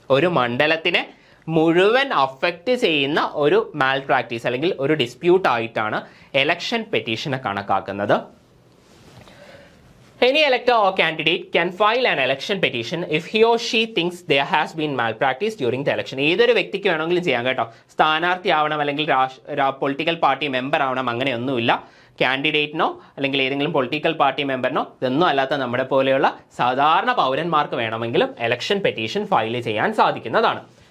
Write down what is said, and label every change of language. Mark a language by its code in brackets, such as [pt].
[ml] ഒരു മണ്ഡലത്തിനെ മുഴുവൻ അഫക്റ്റ് ചെയ്യുന്ന ഒരു മാൽ പ്രാക്ടീസ് അല്ലെങ്കിൽ ഒരു ഡിസ്പ്യൂട്ട് ആയിട്ടാണ് എലക്ഷൻ പെറ്റീഷനെ കണക്കാക്കുന്നത്. [en] Any elector or candidate can file an election petition if he or she thinks there has been malpractice during the election. [ml] ഏതൊരു വ്യക്തിക്ക് വേണമെങ്കിലും ചെയ്യാം കേട്ടോ. സ്ഥാനാർത്ഥി ആവണം അല്ലെങ്കിൽ പൊളിറ്റിക്കൽ പാർട്ടി മെമ്പർ ആവണം അങ്ങനെയൊന്നുമില്ല. കാൻഡിഡേറ്റിനോ അല്ലെങ്കിൽ ഏതെങ്കിലും പൊളിറ്റിക്കൽ പാർട്ടി മെമ്പറിനോ ഇതൊന്നും അല്ലാത്ത നമ്മുടെ പോലെയുള്ള സാധാരണ പൗരന്മാർക്ക് വേണമെങ്കിലും എലക്ഷൻ പെറ്റീഷൻ ഫയൽ ചെയ്യാൻ സാധിക്കുന്നതാണ്.